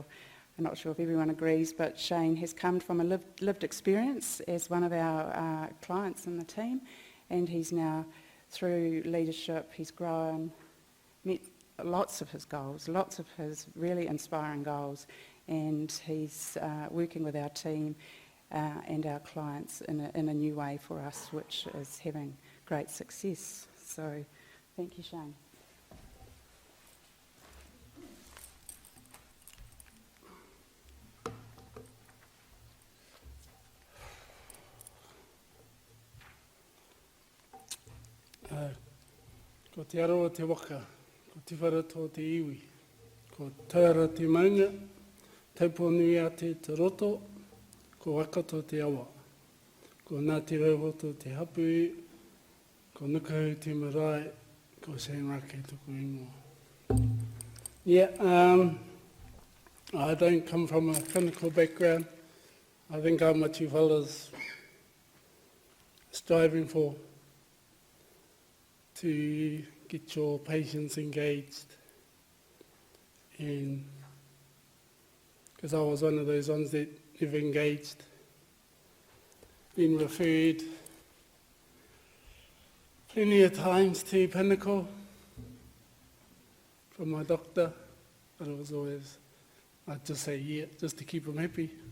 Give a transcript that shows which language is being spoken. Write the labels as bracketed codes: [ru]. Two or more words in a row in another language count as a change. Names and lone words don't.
[en] I'm not sure if everyone agrees, but Shane has come from a lived experience as one of our clients in the team, and he's now, through leadership, he's grown, met lots of his goals, lots of his really inspiring goals, and he's working with our team and our clients in a new way for us, which is having great success. So thank you, Shane. [mi] Ko te aroa te waka, ko te whara tō te iwi, ko tauara te maunga, taupō nui a te roto, ko waka tō te awa, ko nā te rauhoto te hapu, ko nukahau te marae, ko Shane Reti tuku ingoa. [en] Yeah, I don't come from a clinical background. I think I'm what you fellas striving for, to get your patients engaged, and because I was one of those ones that never engaged, been referred plenty of times to Pinnacle from my doctor, but it was always, I'd just say yeah, just to keep them happy.